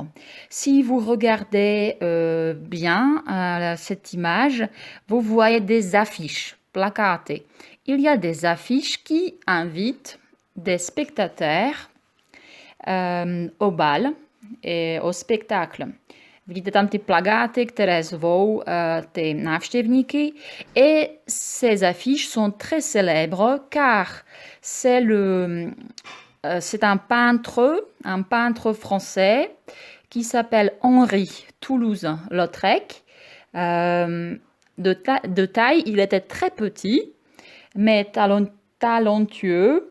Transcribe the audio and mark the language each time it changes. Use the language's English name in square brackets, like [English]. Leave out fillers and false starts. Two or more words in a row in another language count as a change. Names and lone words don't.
[French] Si vous regardez bien cette image, vous voyez des affiches placatées. Il y a des affiches qui invitent des spectateurs au bal et au spectacle. [Czech] Vidíte tam ty plagáty, které zvou ty návštěvníky, [French] et ces affiches sont très célèbres car c'est un peintre français qui s'appelle Henri Toulouse-Lautrec. De taille, il était très petit, mais talentueux.